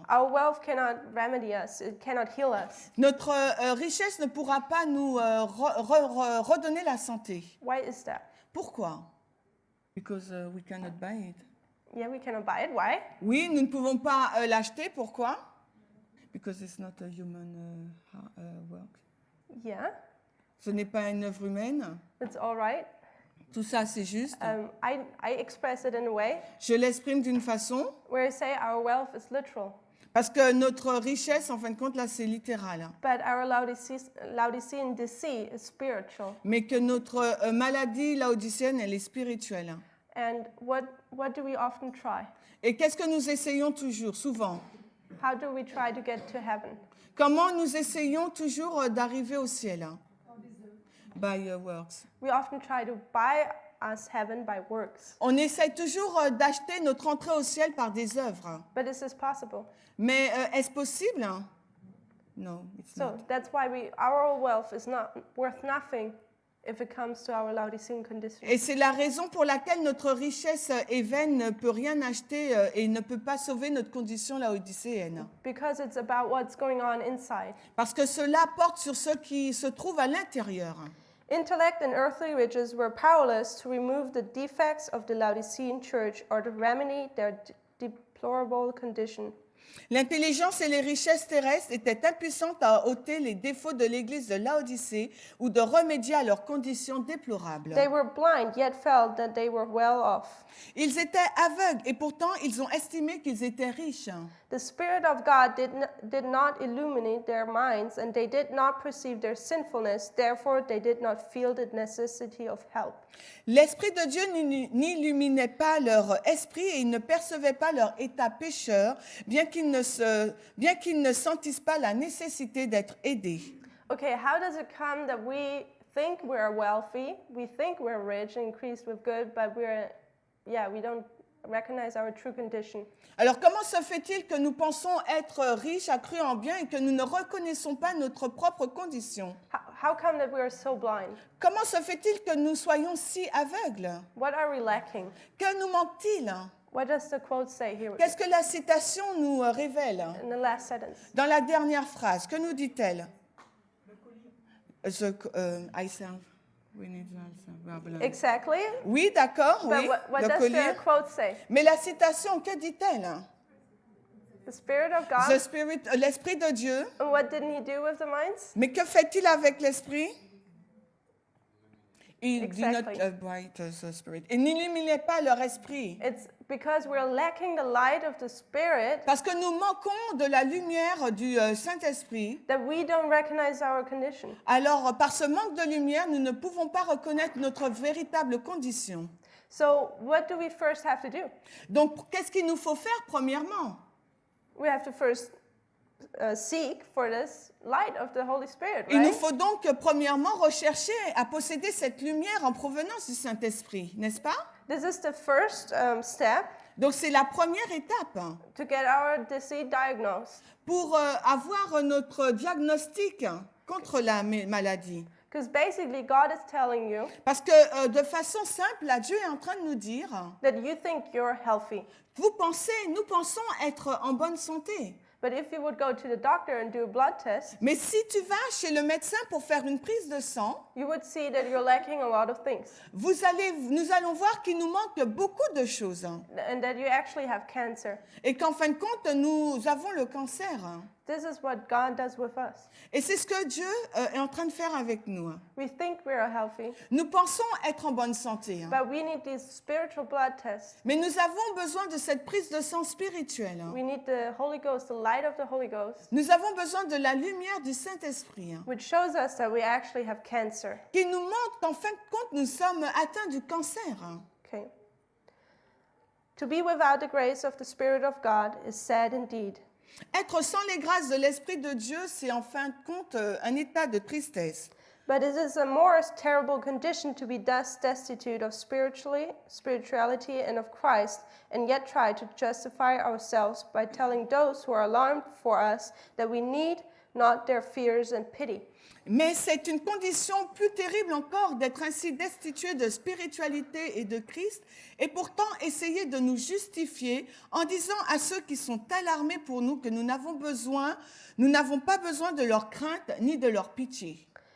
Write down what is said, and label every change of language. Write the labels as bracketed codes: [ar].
[en] Our wealth cannot remedy us, it cannot heal us. [fr] Notre richesse ne pourra pas nous redonner la santé. [en] Why is that? [fr] Pourquoi? [en] Because we cannot buy it. Yeah, we cannot buy it. Why? [fr] Oui, nous ne pouvons pas l'acheter. Pourquoi? [en] Because it's not a human work. Yeah. [fr] Ce n'est pas une œuvre humaine. [en] It's all right. [fr] Tout ça, c'est juste. [en] I express it in a way [fr] Je l'exprime d'une façon [en] where I say our wealth is literal, [fr] parce que notre richesse, en fin de compte, là, c'est littéral. Hein. [en] but our Laodicean deceit is spiritual. [fr] Mais que notre maladie laodicéenne, elle est spirituelle. Hein. [en] And what do we often try? [fr] Et qu'est-ce que nous essayons toujours, souvent? [en] How do we try to get to heaven? [fr] Comment nous essayons toujours d'arriver au ciel? [en] Hein? By your works. We often try to buy us heaven by works. [fr] On essaye toujours d'acheter notre entrée au ciel par des œuvres. Hein. [en] But is this possible? [fr] Mais est-ce possible? Hein? [en] No, it's So not. that's why our wealth is not worth nothing if it comes to our Laodicean condition. [fr] Et c'est la raison pour laquelle notre richesse est vaine, ne peut rien acheter et ne peut pas sauver notre condition laodicéenne. [en] Because it's about what's going on inside. [fr] Parce que cela porte sur ce qui se trouve à l'intérieur. [en] Intellect and earthly riches were powerless to remove the defects of the Laodicean church or to remedy their deplorable condition. [fr] L'intelligence et les richesses terrestres étaient impuissantes à ôter les défauts de l'église de Laodicée ou de remédier à leurs conditions déplorables. [en] They were blind, yet felt that they were well off. [fr] Ils étaient aveugles et pourtant ils ont estimé qu'ils étaient riches. [en] The Spirit of God did not illuminate their minds, and they did not perceive their sinfulness. Therefore, they did not feel the necessity of help. [fr] L'Esprit de Dieu n'illuminait pas leur esprit et ils ne percevaient pas leur état pécheur, bien qu'ils ne sentissent pas la nécessité d'être aidés. [en] Okay, how does it come that we think we're wealthy, we think we're rich and increased with good, but we don't recognize our true condition? [fr] Alors comment se fait-il que nous pensons être riches, accrus en bien et que nous ne reconnaissons pas notre propre condition? [en] How come that we are so blind? [fr] Comment se fait-il que nous soyons si aveugles? [en] What are we lacking? [fr] Que nous manque-t-il? [en] What does the quote say here [fr] Qu'est-ce que la citation nous révèle? [en] in the last sentence? [fr] Dans la dernière phrase, que nous dit-elle? [en] I serve. We need Exactly. [fr] Oui, d'accord, [en] But [fr] oui, [en] what [fr] le [en] does [fr] collier. [en] the quote say? [fr] Mais la citation, que dit-elle? [en] The Spirit of God. [fr] L'Esprit de Dieu. [en] And what didn't he do with the minds? [fr] Mais que fait-il avec l'Esprit? Il [en] Exactly. [fr] Il n'illuminait pas leur esprit. [en] It's because we're lacking the light of the Spirit [fr] Parce que nous manquons de la lumière du Saint-Esprit. [en] that we don't recognize our condition. [fr] Alors, par ce manque de lumière, nous ne pouvons pas reconnaître notre véritable condition. [en] So what do we first have to do? [fr] Donc, qu'est-ce qu'il nous faut faire premièrement? [en] We have to first seek for this light of the Holy Spirit, [fr] Il nous [en] right? [fr] faut donc premièrement rechercher à posséder cette lumière en provenance du Saint-Esprit, n'est-ce pas? [en] This is the first step [fr] Donc, c'est la première étape [en] to get our deceit diagnosed. [fr] pour avoir notre diagnostic contre la maladie. [en] Because basically, God is telling you [fr] Parce que de façon simple, là, Dieu est en train de nous dire, [en] that you think you're healthy. [fr] nous pensons être en bonne santé. [en] But if you would go to the doctor and do a blood test, [fr] Mais si tu vas chez le médecin pour faire une prise de sang, [en] you would see that you're lacking a lot of things [fr] nous allons voir qu'il nous manque beaucoup de choses. [en] and that you actually have cancer. [fr] Et qu'en fin de compte, nous avons le cancer. [en] This is what God does with us. [fr] Et c'est ce que Dieu est en train de faire avec nous. [en] We think we are healthy, [fr] Nous pensons être en bonne santé. [en] but we need these spiritual blood tests. [fr] Mais nous avons besoin de cette prise de sang spirituelle. [en] We need the Holy Ghost, the light of the Holy Ghost, [fr] Nous avons besoin de la lumière du Saint-Esprit [en] which shows us that we actually have cancer. [fr] qui nous montre qu'en fin de compte, nous sommes atteints du cancer. [en] Okay. To be without the grace of the Spirit of God is sad indeed. [fr] Être sans les grâces de l'Esprit de Dieu, c'est en fin de compte un état de tristesse. [en] But it is a more terrible condition to be thus destitute of spirituality and of Christ, and yet try to justify ourselves by telling those who are alarmed for us that we need not their fears and pity. [fr] Mais c'est une condition plus terrible encore d'être ainsi destitué de spiritualité et de Christ, et pourtant essayer de nous justifier en disant à ceux qui sont alarmés pour nous que nous n'avons pas besoin de leur crainte ni de leur pitié.